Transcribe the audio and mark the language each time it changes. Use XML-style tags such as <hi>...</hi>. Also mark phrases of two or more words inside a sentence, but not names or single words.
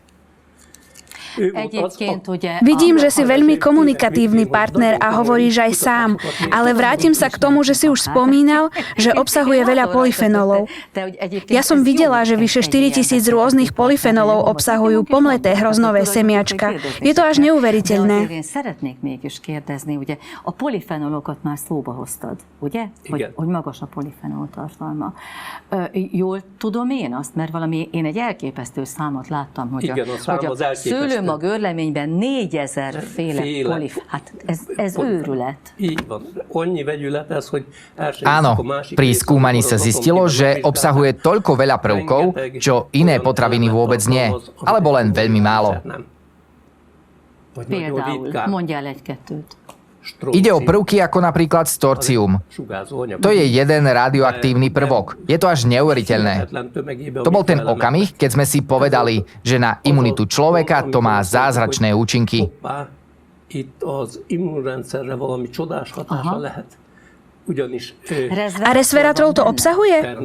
<sk>Vidím, že si veľmi komunikatívny partner a hovoríš aj sám, ale vrátim sa k tomu, že si už spomínal, že obsahuje veľa polyfenolov. Ja som videla, že vyše 4000 rôznych polyfenolov obsahujú pomleté hroznové semiačka. Je to až neuveriteľné.</sk> <hu>Szeretnék mégis kérdezni, ugye a polyfenolokat már szóba hoztad, ugye? Hogy magas a polyfenol tartalma. Jól tudom én azt, mert valami, én egy elképesztő számot láttam, hogy a szőlőmag őrleményben 4000 féle hát ez őrület.</hu> <sk>Áno, pri skúmaní sa zistilo, že obsahuje toľko veľa prvkov, čo iné potraviny vôbec nie, alebo len veľmi málo.</sk> <hu>Például, mondjál egy-kettőt.</hu> <sk>Ide o prvky ako napríklad storcium. To je jeden radioaktívny prvok. Je to až neuveriteľné. To bol ten okamih, keď sme si povedali, že na imunitu človeka to má zázračné účinky. A resveratrol to obsahuje?</sk>